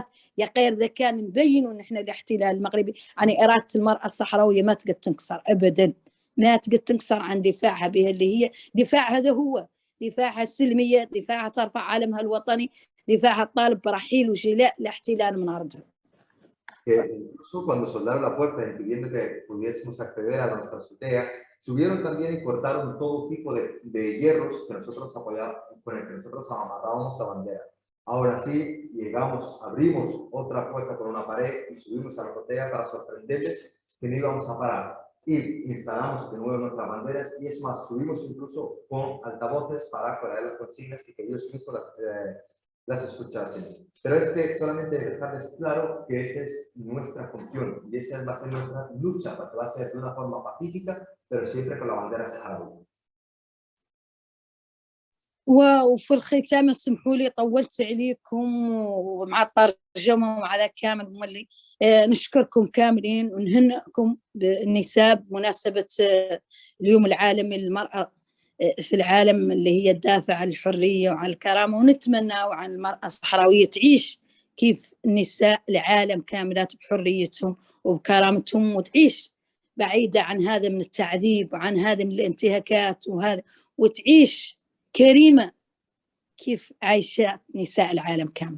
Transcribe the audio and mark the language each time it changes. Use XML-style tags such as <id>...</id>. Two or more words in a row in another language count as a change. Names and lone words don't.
<mey>يا غير ذا كان نبينوا ان احنا الاحتلال المغربي يعني إرادة المرأة الصحراوية ما تقدر تنكسر ابدا، ما تقدر تنكسر عن دفاعها بها، اللي هي دفاع هذا هو دفاعها السلمية، دفاعها ترفع علمها الوطني، دفاعها الطالب برحيل وجلاء الاحتلال من أرضها.</mey> <es>Incluso cuando soldaron la puerta impidiendo que pudiésemos acceder a nuestra azotea, subieron también y cortaron todo tipo de hierros que nosotros apoyábamos, con el que nosotros amarrábamos la bandera. Ahora sí, llegamos, abrimos otra puerta con una pared y subimos a la azotea para sorprenderles que no íbamos a parar. Y instalamos de nuevo nuestras banderas, y es más, subimos incluso con altavoces para poner las consignas y que ellos mismos las escuchasen. Pero es que solamente dejarles claro que esa es nuestra función y esa va a ser nuestra lucha, porque va a ser de una forma pacífica, pero siempre con la bandera saharaui.</es> <mey>وفي الختام اسمحوا لي طولت عليكم ومع الترجمه ومع ذا كامل مولي، نشكركم كاملين ونهنئكم بالنساء بمناسبه اليوم العالمي للمراه في العالم، اللي هي تدافع عن الحريه وعن الكرامه، ونتمنى عن المراه الصحراويه تعيش كيف النساء العالم كاملات بحريتهم وبكرامتهم، وتعيش بعيده عن هذا من التعذيب وعن هذا من الانتهاكات وهذا، وتعيش كريمة كيف عايشة نساء العالم كامل.</mey>